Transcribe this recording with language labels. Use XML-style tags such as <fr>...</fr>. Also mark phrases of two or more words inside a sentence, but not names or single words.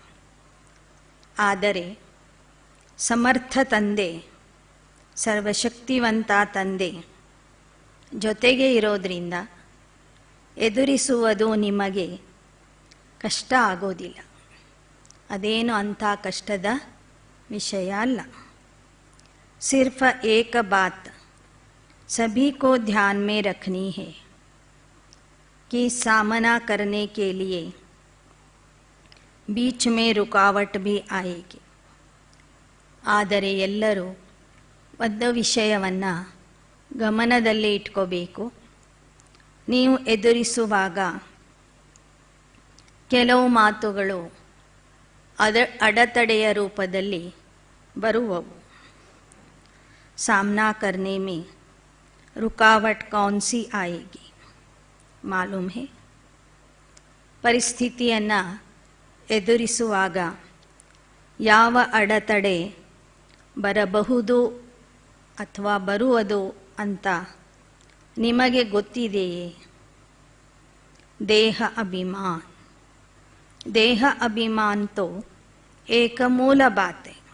<kn>ಆದರೆ ಸಮರ್ಥ ತಂದೆ, ಸರ್ವಶಕ್ತಿವಂತ ತಂದೆ ಜೊತೆಗೆ ಇರೋದ್ರಿಂದ ಎದುರಿಸುವುದು ನಿಮಗೆ ಕಷ್ಟ ಆಗೋದಿಲ್ಲ. ಅದೇನು ಅಂಥ ಕಷ್ಟದ ವಿಷಯ ಅಲ್ಲ.</kn> <hi>सिर्फ एक बात सभी को ध्यान में रखनी है कि सामना करने के लिए बीच में रुकावट भी आएगी.</hi> <kn>ಆದರೆ ಎಲ್ಲರೂ ಒಂದು ವಿಷಯವನ್ನು ಗಮನದಲ್ಲಿ ಇಟ್ಕೋಬೇಕು. ನೀವು ಎದುರಿಸುವಾಗ ಕೆಲವು ಮಾತುಗಳು ಅಡೆತಡೆಯ ರೂಪದಲ್ಲಿ ಬರುವವು.</kn> <hi>सामना करने में रुकावट कौन सी आएगी मालूम है?</hi> <kn>ಪರಿಸ್ಥಿತಿಯನ್ನು ಎದುರಿಸುವಾಗ ಯಾವ ಅಡೆತಡೆ ಬರಬಹುದು ಅಥವಾ ಬರುವುದು ಅಂತ ನಿಮಗೆ ಗೊತ್ತಿದೆಯೇ?</kn> <hi>देह अभिमान. देह अभिमान तो एक मूल बाते.</hi>